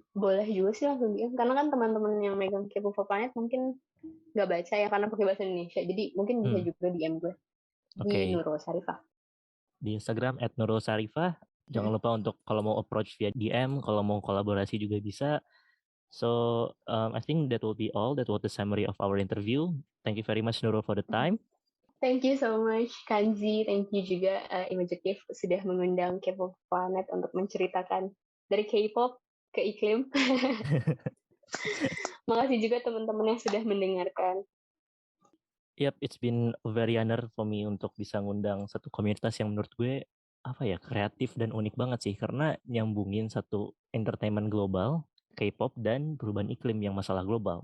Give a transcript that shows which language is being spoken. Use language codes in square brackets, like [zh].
[id] Boleh juga sih langsung DM, karena kan teman-teman yang megang K-pop for Planet mungkin nggak baca ya karena pakai bahasa Indonesia. Jadi mungkin bisa juga DM gue Oke. di Nurul Sarifah. Di Instagram @nurulsarifah. Jangan lupa untuk kalau mau approach via DM, kalau mau kolaborasi juga bisa. [en] So I think that will be all. That was the summary of our interview. Thank you very much Nurul for the time. Thank you so much Kanji. Thank you [id] juga Imagetive sudah mengundang K-pop Planet untuk menceritakan dari K-pop ke iklim. Makasih juga teman-teman yang sudah mendengarkan. [en] Yep, it's been a very honor for me [id] untuk bisa ngundang satu komunitas yang menurut gue kreatif dan unik banget sih, karena nyambungin satu entertainment global, K-pop, dan perubahan iklim yang masalah global.